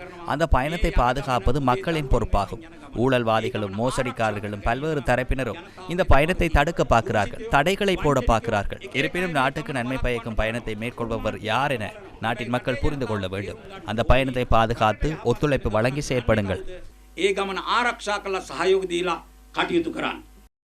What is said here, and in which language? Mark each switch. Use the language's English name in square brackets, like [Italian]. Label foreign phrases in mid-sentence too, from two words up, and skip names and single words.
[Tamil] அந்த பயணத்தை பாதுகாப்பது மக்களின் பொறுப்பாகும். ஊழல்வாதிகளும் மோசடிக்காரர்களும் பல்வேறு தரப்பினரும் இந்த பயணத்தை தடுக்க பார்க்கிறார்கள், தடைகளை போட பார்க்கிறார்கள். இருப்பினும் நாட்டுக்கு நன்மை பயக்கும் பயணத்தை மேற்கொள்பவர் யார் என நாட்டின் மக்கள் புரிந்து கொள்ள வேண்டும். அந்த பயணத்தை பாதுகாத்து ஒத்துழைப்பு வழங்கி செயற்படுங்கள். [Sinhala] ඒ ගමන ආරක්ෂා කළ සහයෝග දීලා කටයුතු කරන්න.